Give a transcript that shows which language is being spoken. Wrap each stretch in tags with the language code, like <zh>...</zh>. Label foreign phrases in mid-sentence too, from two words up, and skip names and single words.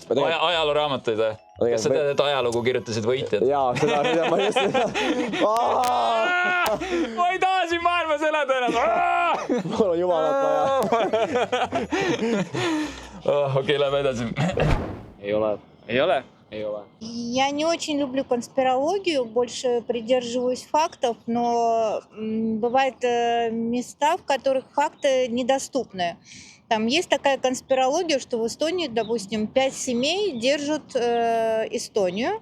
<et>Ajalooraamatuid või? Kas sa tead, et ajalugu kirjutasid võitjad? Jaa, seda ma just... Ma ei taha siin maailmas elada enam! Mul on jumalat vaja. Okei, lähme edasi. Ei ole?</et> <ru>Я не очень люблю конспирологию, больше придерживаюсь фактов, но бывают места, в которых факты недоступны. Там есть такая конспирология, что в Эстонии, допустим, 5 семей держат Эстонию.</ru>